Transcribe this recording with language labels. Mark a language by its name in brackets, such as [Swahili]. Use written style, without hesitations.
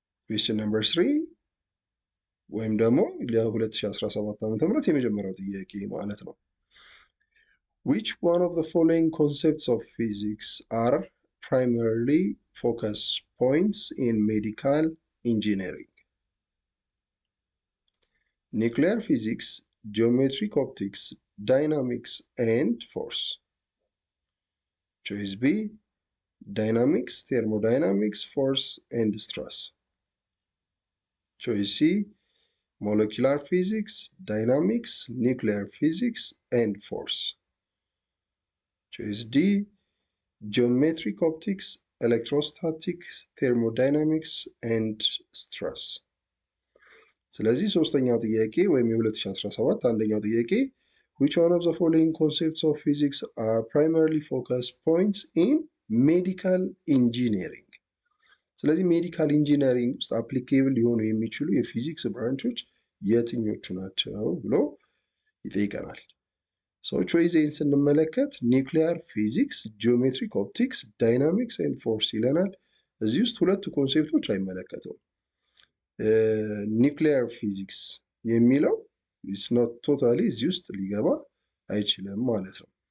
[English] question number 3 [Amharic] ወይም ደግሞ ለ2017 ዓ.ም የመጀመሪያው ጥያቄ ማለት ነው። [English] Which one of the following concepts of physics are primarily focus points in medical engineering? Nuclear physics, geometric optics, dynamics, and force. Choice B, dynamics, thermodynamics, force, and stress. Choice C, molecular physics, dynamics, nuclear physics, and force. Choice D, geometric optics, electrostatics, thermodynamics, and stress. [Amharic] ስለዚህ ሶስተኛው ጥያቄ ወይም የ2017 አንደኛው ጥያቄ [English] which one of the following concepts of physics are primarily focus points in medical engineering? [Amharic] ስለዚህ ሜዲካል ኢንጂነሪንግ ውስጥ አፕሊኬብል ሊሆኑ የሚችሉ የፊዚክስ ብራንቾች የትኞቹ ናቸው ብሎ ይጠይቀናል። ቾይስ ኤን ስንመለከት ኒውክሊየር ፊዚክስ፣ ጂኦሜትሪክ ኦፕቲክስ፣ ዳይናሚክስ ኤንድ ፎርስ ይለናል። እዚህ ውስጥ ሁለቱ ኮንሴፕቶች አይመለከተውም። ኒውክሊየር ፊዚክስ የሚለው [English] ኢስ ኖት ቶታሊ [Amharic] እዚህ ውስጥ ሊገባ አይችልም ማለት ነው።